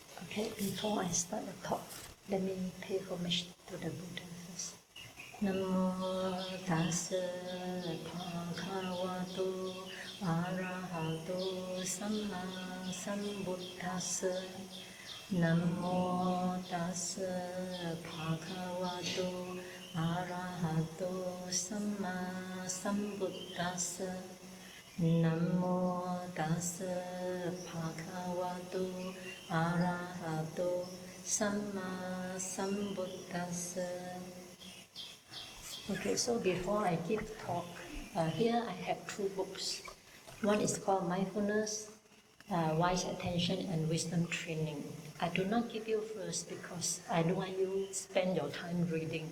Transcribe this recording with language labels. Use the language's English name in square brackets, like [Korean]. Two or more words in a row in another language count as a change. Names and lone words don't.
[English] Okay, before I start the talk, let me pay homage to the Buddha first. [Pali] Namo tassa bhagavato arahato samma sambuddhassa. Namo tassa bhagavato arahato samma sambuddhassa. Namo tassa bhagavato arahato samma sambuddhassa. [English] Okay, so before I give talk, here I have two books. One is called Mindfulness, Wise Attention and Wisdom Training. I do not give you first because I don't want you to spend your time reading.